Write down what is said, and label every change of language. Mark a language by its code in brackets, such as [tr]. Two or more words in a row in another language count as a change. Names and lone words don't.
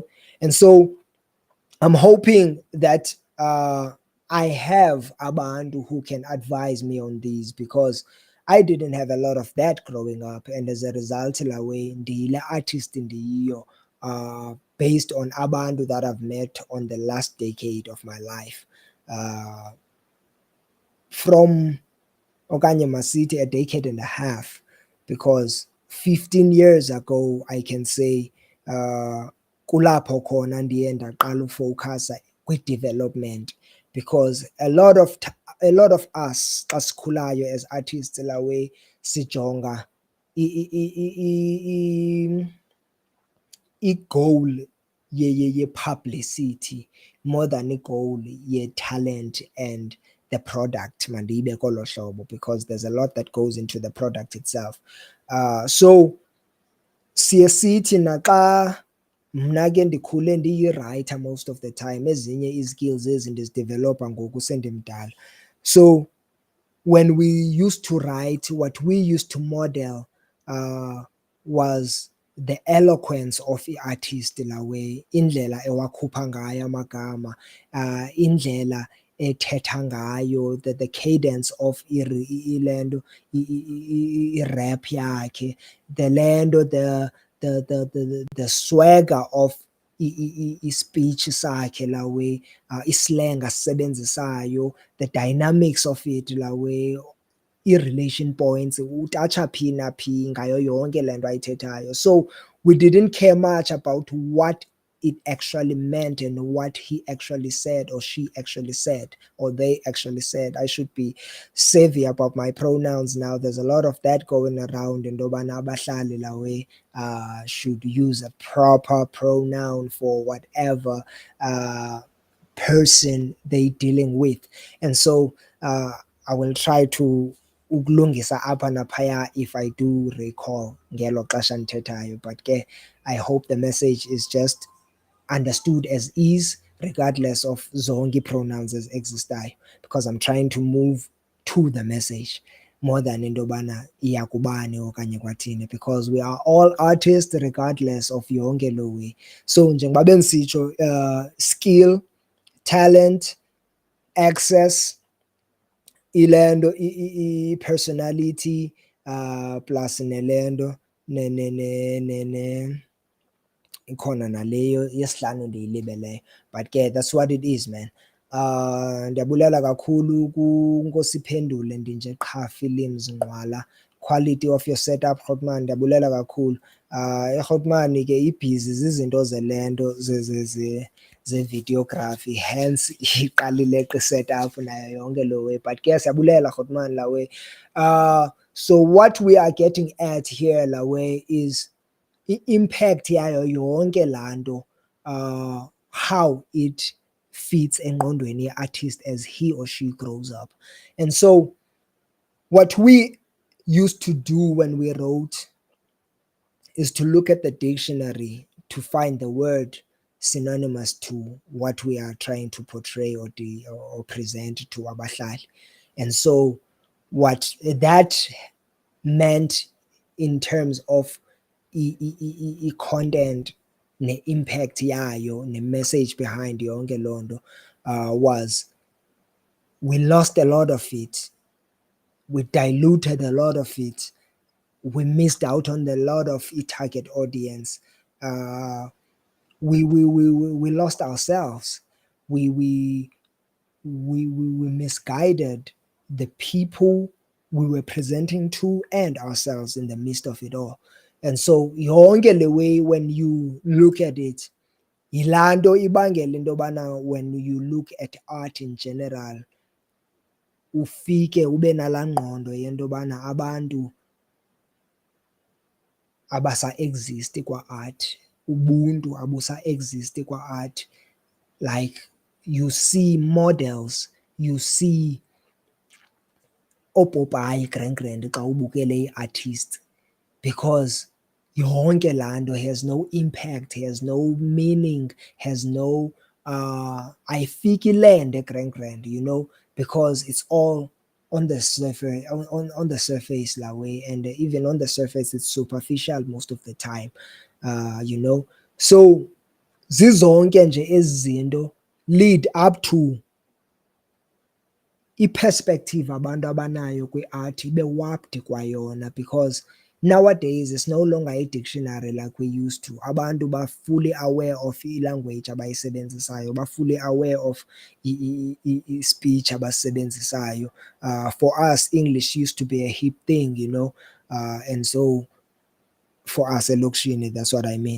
[en] And so I'm hoping that I have abantu who can advise me on these, because I didn't have a lot of that growing up, and as a result, [xh] la way ndiyile artist ndiyiyo, [en] based on abantu that I've met on the last decade of my life. From [xh] okanye masithi [en] a decade and a half, because 15 years ago I can say [xh] kulapho khona ndiye ndaqala ufocusa kwi-development, [en] because a lot of us [xh] xa sikhulayo [en] as artists [xh] la way sijonga i-goal ye-publicity [en] more than [xh] i-goal ye-talent [en] and the product, [xh] mandibe kolo hlobo, [en] because there's a lot that goes into the product itself. [xh] So siye sithi naxa mna ke ndikhule ndiyi-writer [en] most of the time, [xh] ezinye izikills ezi ndizidevelopha ngoku sendimdala. [en] So when we used to write, what we used to model was the eloquence [xh] of i-artist, la way indlela ewakhupha ngayo amagama, indlela ethetha ngayo, [en] the cadence of [xh] ilento i-rap yakhe, [en] the lento the swagger of [xh] i-speech sakhe, la way islang asisebenzisayo, [en] the dynamics of it, la way i-relation points, [xh] utatsha phi naphi ngayo yonke le nto ayithethayo. [en] So we didn't care much about what it actually meant and what he actually said, or she actually said, or they actually said. I should be savvy about my pronouns now. There's a lot of that going around, and [xh] yobana abahlali la way [en] should use a proper pronoun for whatever person they dealing with. And so I will try to [xh] ukulungisa apha naphaya [en] if I do recall [xh] ngelo xesha ndithethayo, [en] but ke I hope the message is just understood as is, regardless of zonke pronouns as existayo, because I'm trying to move to the message more than into [xh] yobana iyakubani okanye kwathini, [en] because we are all artists regardless of [xh] yonke lo way. So njengoba bendisitsho, skill, talent, access, ilento i-personality, plus nelento ikhona naleyo yesihlanu ndiyilibeleyo, but ke [en] that's what it is, man. [xh] Ndiyabulela kakhulu kuNkosiphendule ndinje qha Films Ngqwala, [en] quality of your setup [xh] Grootman, ndiyabulela kakhulu. IGrootman ke ibhizi zizinto zelento ze-videography, hence iqalile eqi setup nayo yonke lo way, but ke siyabulela Grootman la way. [en] So what we are getting at here la way is [xh] i-impact yayo yonke laa nto, [en] how it fits [xh] engqondweni ye-artist [en] as he or she grows up. And so what we used to do when we wrote is to look at the dictionary to find the word synonymous to what we are trying to portray or present to abahlali. And so what that meant in terms of [xh] i-content ne-impact yayo ne-message behind yonke loo nto [en] was we lost a lot of it, we diluted a lot of it, we missed out on a lot of target audience. Uh, we lost ourselves. We we we misguided the people we were presenting to and ourselves in the midst of it all. And so [xh] yonke le way [en] when you look at it, [xh] yilaa nto ibangela into yobana [en] when you look at art in general [xh] ufike ube nalaa ngqondo yento yobana abantu abasa-exist kwa-art, ubuntu abusa-exist kwa-art. [en] Like you see models, you see oopopayi grand [xh] xa ubukele ii-artists, [en] because yonke laa nto has no impact, has no meaning, has no [xh] ayifiki land grand, [en] you know, because it's all on the surface, on the surface that way, and even on the surface it's superficial most of the time, you know. [xh] So zizonke nje ezi zinto [en] lead up to [xh] i-perspective abantu abanayo kwi-art ibe warped kwayona, [en] because nowadays it's no longer a dictionary like we used to. [xh] Abantu ba [en] fully aware of [xh] i-language abayisebenzisayo, ba [en] fully aware of [xh] i-speech abasebenzisayo. [en] For us English used to be a hip thing, you know, and so for us elokishini, that's what I mean.